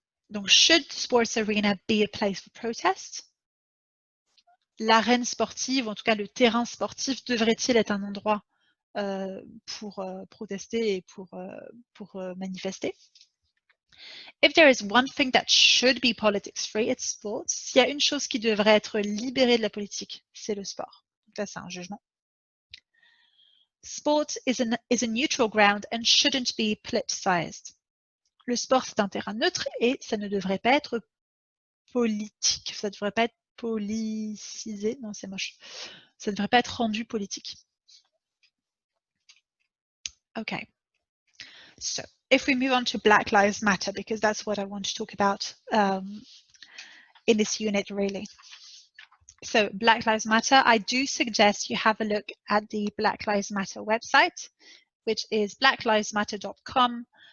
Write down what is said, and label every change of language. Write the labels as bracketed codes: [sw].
[en] Donc, should the sports arena be a place for protest? [fr] L'arène sportive, en tout cas le terrain sportif, devrait-il être un endroit pour protester et pour manifester? [en] If there is one thing that should be politics free, it's sports. [fr] S'il y a une chose qui devrait être libérée de la politique, c'est le sport. Donc là, c'est un jugement. [en] Sport is a neutral ground and shouldn't be politicized. [fr] Le sport, c'est un terrain neutre et ça ne devrait pas être politique. Ça ne devrait pas être policisé. Non, c'est moche. Ça ne devrait pas être rendu politique. [en] Okay. So, if we move on to Black Lives Matter, because that's what I want to talk about in this unit, really. So, Black Lives Matter, I do suggest you have a look at the Black Lives Matter website, which is blacklivesmatter.com.